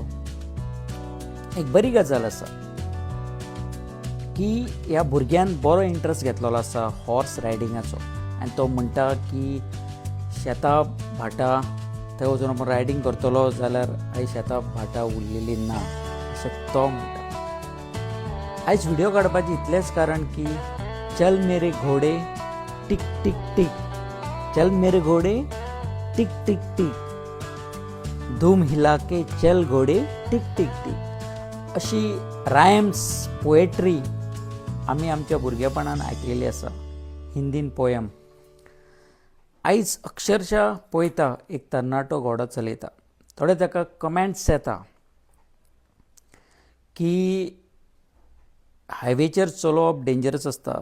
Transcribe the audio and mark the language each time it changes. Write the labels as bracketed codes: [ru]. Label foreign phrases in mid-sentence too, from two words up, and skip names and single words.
[kok] एक बरी गजाल आसा की ह्या भुरग्यान बरो इंट्रस्ट घेतलेलो आसा [en] horse ridingacho, [kok] आनी तो म्हणटा की शेतां भाटां थंय वचून आपूण रायडींग करतलो जाल्यार आयज शेतां भाटां उरलेलीं ना अशें तो म्हणटा. आयज व्हिडिओ काडपाचें इतलेंच कारण की [hi] चल मेरे घोडे टिक टिक टिक, चल मेरे घोडे टिक टिक टिक, धूम हिला के चल घोडे टिक टिक टिक, [kok] अशी [en] rhymes poetry [kok] आमी आमच्या भुरगेपणान आयकलेली आसा, हिंदीन पोयम. आयज अक्षरशः पळयता एक तरणाटो घोडो चलयता. थोडे ताका कमेंट्स येता की हायवेचेर चलोवप डेंजरस आसता.